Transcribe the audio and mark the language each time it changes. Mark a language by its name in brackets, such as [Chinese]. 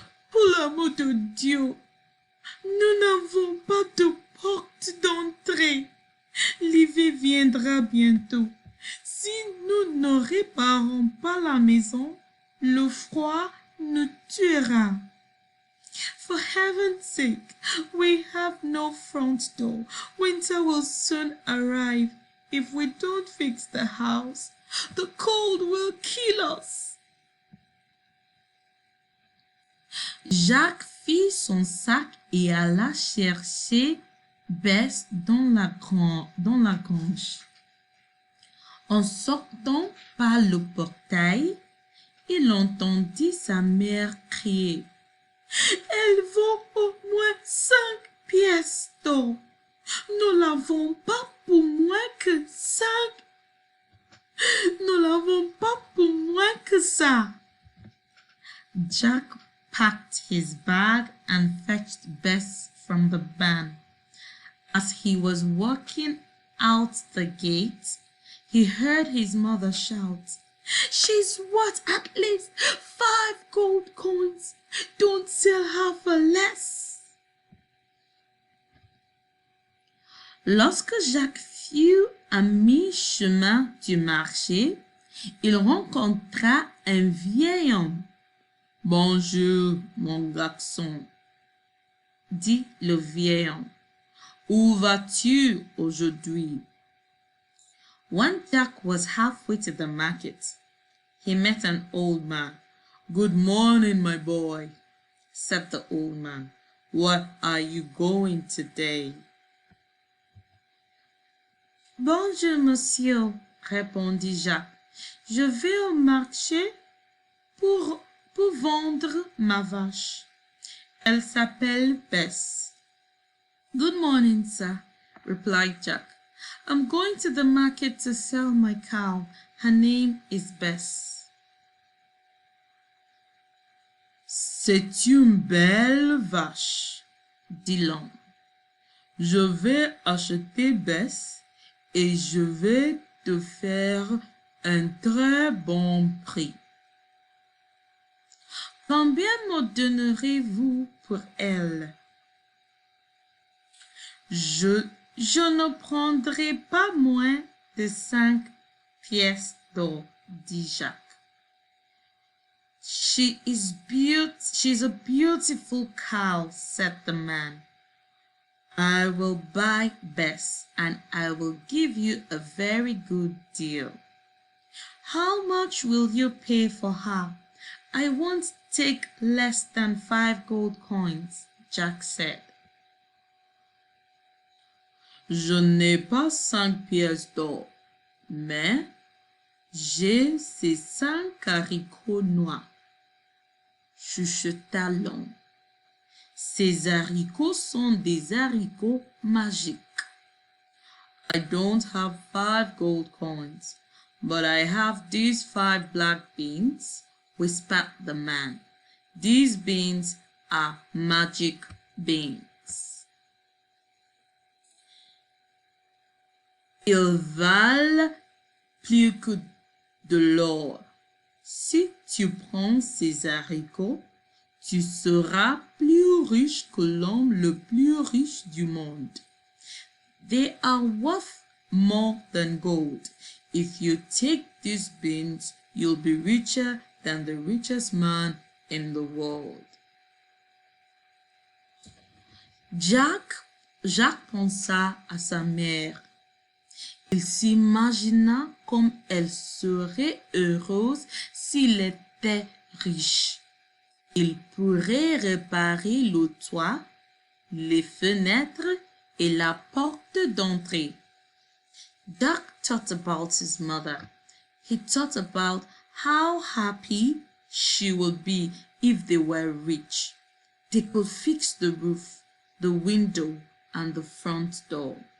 [French] Pour l'amour de Dieu, nous n'avons pas de porte d'entrée. L'hiver viendra bientôt. Si nous ne réparons pas la maison, le froid nous tuera. [English] For heaven's sake, we have no front door. Winter will soon arrive. If we don't fix the house, the cold will kill us. [French] Jacques fit son sac et alla chercher Bess dans la grange. En sortant par le portail, il entendit sa mère crier. Elle vaut au moins 5 pièces d'or. Nous l'avons pas pour moins que 5. Nous l'avons pas pour moins que ça. [English] Jack packed his bag and fetched Bess from the barn. As he was walking out the gate, he heard his mother shout, "She's worth at least 5 gold coins. Don't sell her for less." [French] Lorsque Jacques fut à mi-chemin du marché, il rencontra un vieil homme. Bonjour, mon garçon, dit le vieil homme. Où vas-tu aujourd'hui? [English] When Jack was halfway to the market, he met an old man. Good morning, my boy, said the old man. Where are you going today? [French] Bonjour, monsieur, répondit Jacques. Je vais au marché pour vendre ma vache. Elle s'appelle Bess. [English] Good morning, sir, replied Jack. I'm going to the market to sell my cow. Her name is Bess. [French] C'est une belle vache, dit l'homme. Je vais acheter Bess et je vais te faire un très bon prix. Combien me donnerez-vous pour elle? Je ne prendrai pas moins de 5 pièces d'or, dit Jacques. [English] She's a beautiful cow, said the man. I will buy Bess, and I will give you a very good deal. How much will you pay for her? I won't take less than 5 gold coins, Jack said. [French] Je n'ai pas 5 pièces d'or, mais j'ai ces 5 haricots noirs, chuchota l'homme. Ces haricots sont des haricots magiques. [English] I don't have 5 gold coins, but I have these 5 black beans, whispered the man. These beans are magic beans. [French] Ils valent plus que de l'or. Si tu prends ces haricots, tu seras plus riche que l'homme le plus riche du monde. [English] They are worth more than gold. If you take these beans, you'll be richer than the richest man in the world. [French] Jacques pensa à sa mère. Il s'imagina comme elle serait heureuse s'il était riche. Il pourrait réparer le toit, les fenêtres et la porte d'entrée. [English] Jack thought about his mother. He thought about how happy she would be if they were rich. They could fix the roof, the window, and the front door.